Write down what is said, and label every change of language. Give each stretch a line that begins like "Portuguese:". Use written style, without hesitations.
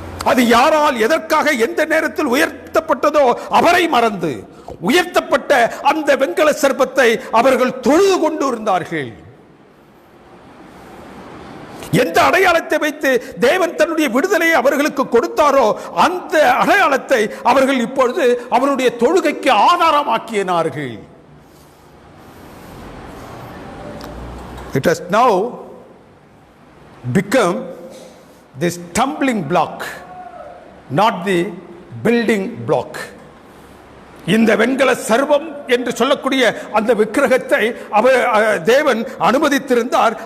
Tamil: அது யாரால் எதற்காக எந்த நேரத்தில் உயர்த்தப்பட்டதோ அவரை மறந்து உயர்த்தப்பட்ட அந்த வெண்கல சர்ப்பத்தை அவர்கள் தொழுது கொண்டு இருந்தார்கள். எந்த அடையாளத்தை வைத்து தேவன் தன்னுடைய விடுதலையை அவர்களுக்கு கொடுத்தாரோ அந்த அடையாளத்தை அவர்கள் இப்பொழுது அவருடைய தொழுகைக்கு ஆதாரமாக்கினார்கள்.
English: It has now become the stumbling block, not the building block.
Tamil: இந்த வெண்கல சர்வம் என்று சொல்லக்கூடிய அந்த விக்கிரகத்தை தேவன் அனுமதித்திருந்தார்.